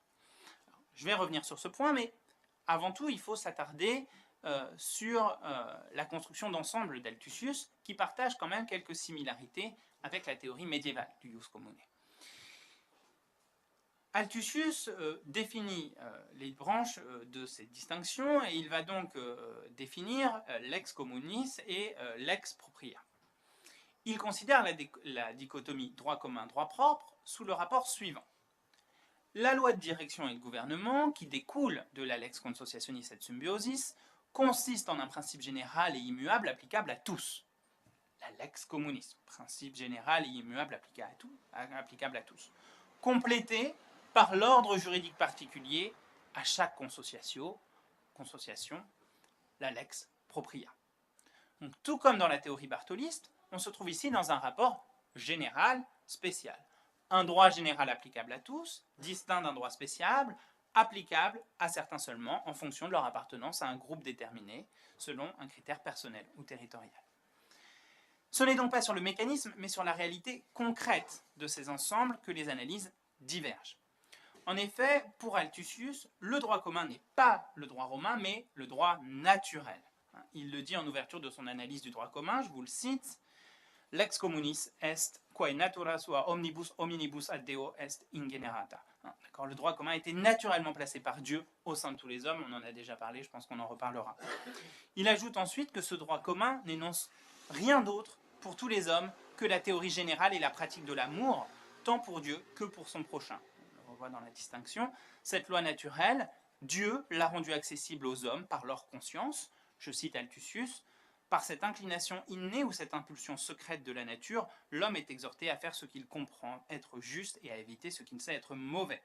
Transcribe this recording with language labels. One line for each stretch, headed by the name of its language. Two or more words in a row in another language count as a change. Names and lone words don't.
French: Alors, je vais revenir sur ce point, mais avant tout, il faut s'attarder sur la construction d'ensemble d'Altusius, qui partage quand même quelques similarités avec la théorie médiévale du
Latin: ius commune.
French: Altusius définit les branches de ces distinctions et il va donc définir
Latin: lex communis
French: et
Latin: lex propria.
French: Il considère la dichotomie droit commun, droit propre sous le rapport suivant. La loi de direction et de gouvernement, qui découle de la
Latin: lex consociationis et symbiosis,
French: consiste en un principe général et immuable applicable à tous. La
Latin: lex communis,
French: principe général et immuable applicable à tous. Complété par l'ordre juridique particulier à chaque consociation, la
Latin: lex propria.
French: Donc, tout comme dans la théorie bartholiste, on se trouve ici dans un rapport général spécial. Un droit général applicable à tous, distinct d'un droit spécial, applicable à certains seulement en fonction de leur appartenance à un groupe déterminé, selon un critère personnel ou territorial. Ce n'est donc pas sur le mécanisme, mais sur la réalité concrète de ces ensembles que les analyses divergent. En effet, pour Altusius, le droit commun n'est pas le droit romain, mais le droit naturel. Il le dit en ouverture de son analyse du droit commun, je vous le cite, «
Latin: Lex communis est, quae natura sua omnibus hominibus ad Deo est ingenerata ».
French: Le droit commun a été naturellement placé par Dieu au sein de tous les hommes, on en a déjà parlé, je pense qu'on en reparlera. Il ajoute ensuite que ce droit commun n'énonce rien d'autre pour tous les hommes que la théorie générale et la pratique de l'amour, tant pour Dieu que pour son prochain. On le voit dans la distinction. Cette loi naturelle, Dieu l'a rendue accessible aux hommes par leur conscience, je cite Altusius, par cette inclination innée ou cette impulsion secrète de la nature, l'homme est exhorté à faire ce qu'il comprend être juste et à éviter ce qu'il sait être mauvais.